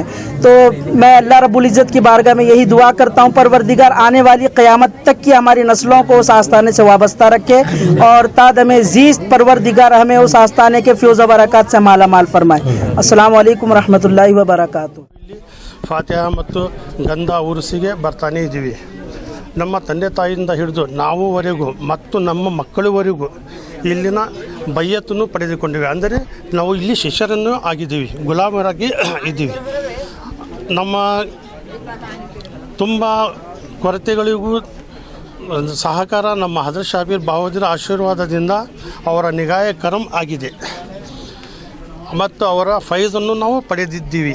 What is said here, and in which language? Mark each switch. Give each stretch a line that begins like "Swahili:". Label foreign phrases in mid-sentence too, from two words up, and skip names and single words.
Urdu: تو میں اللہ رب العزت کی بارگاہ میں یہی دعا کرتا ہوں، پروردگار آنے والی قیامت تک کی ہماری نسلوں کو اس آستانے سے وابستہ رکھے، اور تا دم زیست پروردگار ہمیں اس آستانے کے فیض و برکات سے مالا مال فرمائے۔
Arabic: السلام علیکم ورحمۃ اللہ وبرکاتہ۔
Kannada: ಫಾತಿಹಾ ಮತ್ತು ಗಂಧ ಉರುಸಿಗೆ ಬರ್ತಾನೇ ಇದ್ದೀವಿ. ನಮ್ಮ ತಂದೆ ತಾಯಿಯಿಂದ ಹಿಡಿದು ನಾವುವರೆಗೂ ಮತ್ತು ನಮ್ಮ ಮಕ್ಕಳವರೆಗೂ ಇಲ್ಲಿನ ಬಯ್ಯತ್ತನ್ನು ಪಡೆದುಕೊಂಡಿವೆ. ಅಂದರೆ ನಾವು ಇಲ್ಲಿ ಶಿಷ್ಯರನ್ನು ಆಗಿದ್ದೀವಿ, ಗುಲಾಮರಾಗಿ ಇದ್ದೀವಿ. ನಮ್ಮ ತುಂಬ ಕೊರತೆಗಳಿಗೂ ಸಹಕಾರ ನಮ್ಮ ಹಜರತ್ ಶಾಬೀರ್ ಬಹಾವುದ್ದೀನ್ ಆಶೀರ್ವಾದದಿಂದ ಅವರ
Urdu: نگاہ کرم
Kannada: ಆಗಿದೆ ಮತ್ತು ಅವರ ಫೈಜನ್ನು ನಾವು ಪಡೆದಿದ್ದೀವಿ.